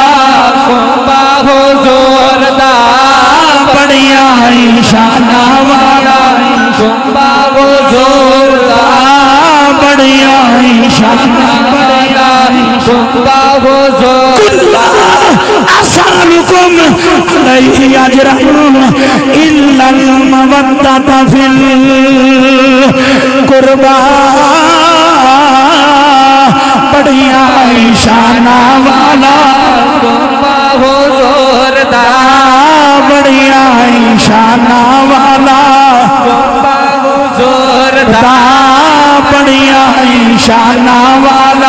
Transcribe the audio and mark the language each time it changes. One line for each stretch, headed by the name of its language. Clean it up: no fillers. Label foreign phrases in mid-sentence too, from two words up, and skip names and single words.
Punjabi: کنبہ حضور دا بڑھیا شاناں والا کنبہ حضور دا بڑھیا شاناں والا کنبہ حضور دا.
Arabic: أسألكم عليه أجرا إلا المودة في القربى.
Punjabi: بڑھیا شاناں والا کنبہ حضور دا بڑھیا شاناں والا کنبہ حضور دا بڑھیا شاناں والا